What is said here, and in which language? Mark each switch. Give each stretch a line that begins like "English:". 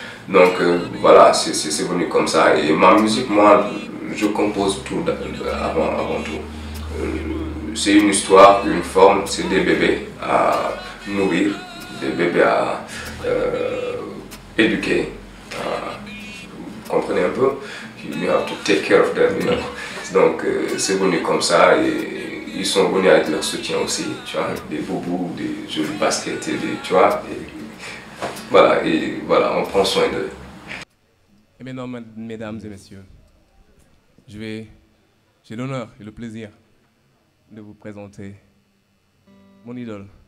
French: Donc voilà, c'est venu comme ça. Et ma musique, moi, je compose tout avant tout. C'est une histoire, une forme, c'est des bébés à nourrir, des bébés à éduquer. Vous comprenez un peu?
English: You have to take care of them, you know.
French: Donc c'est venu comme ça et ils sont venus avec leur soutien aussi, tu vois, des boubous, des jolis baskets, tu vois. Et voilà, on prend soin d'eux. Et maintenant, mesdames et messieurs, j'ai l'honneur et le plaisir de vous présenter mon idole.